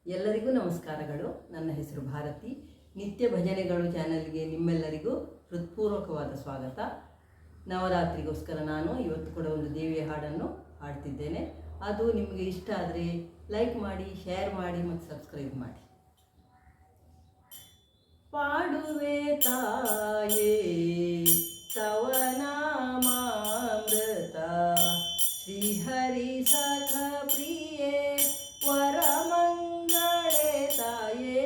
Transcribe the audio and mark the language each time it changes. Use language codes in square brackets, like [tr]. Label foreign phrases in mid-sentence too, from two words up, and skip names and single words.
[kn] ಎಲ್ಲರಿಗೂ ನಮಸ್ಕಾರಗಳು. ನನ್ನ ಹೆಸರು ಭಾರತಿ. ನಿತ್ಯ ಭಜನೆಗಳು ಚಾನೆಲ್ಗೆ ನಿಮ್ಮೆಲ್ಲರಿಗೂ ಹೃತ್ಪೂರ್ವಕವಾದ ಸ್ವಾಗತ. ನವರಾತ್ರಿಗೋಸ್ಕರ ನಾನು ಇವತ್ತು ಕೂಡ ಒಂದು ದೇವಿಯ ಹಾಡನ್ನು ಹಾಡ್ತಿದ್ದೇನೆ. ಅದು ನಿಮಗೆ ಇಷ್ಟ ಆದರೆ ಲೈಕ್ ಮಾಡಿ, ಶೇರ್ ಮಾಡಿ ಮತ್ತು ಸಬ್ಸ್ಕ್ರೈಬ್ ಮಾಡಿ. ಪಾಡುವೆ ತಾಯೇ ತವ ನಾಮಾಮೃತ, ಶ್ರೀಹರಿ ಸಖ ಪ್ರಿಯೆ ವರಮಂಗಳೇ ತಾಯೇ.